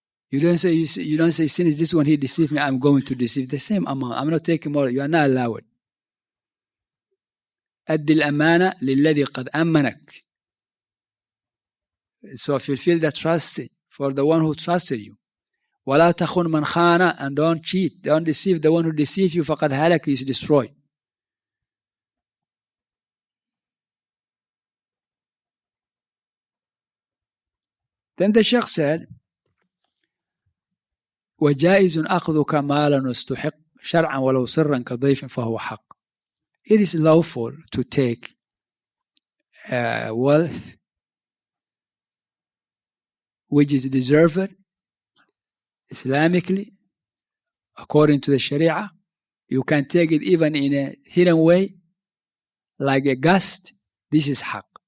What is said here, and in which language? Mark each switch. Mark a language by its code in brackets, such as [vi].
[en] You don't say, since this one he deceived me, I'm going to deceive the same amount. I'm not taking more. You are not allowed. [ar] أد الأمانة للذي قد أمنك. [en] So fulfill the trust for the one who trusted you. [ar] ولا تخن من خان, [en] and don't cheat. Don't deceive the one who deceived you. [ar] فقد هلك, [en] is destroyed. Then the Sheikh said, [ar] وجائز أخذك مالا واستحق شرعا ولو سرا كضيف فهو حق. [en] It is lawful to take wealth which is deserved Islamically, according to the Sharia. You can take it even in a hidden way, like a gust. This is haq.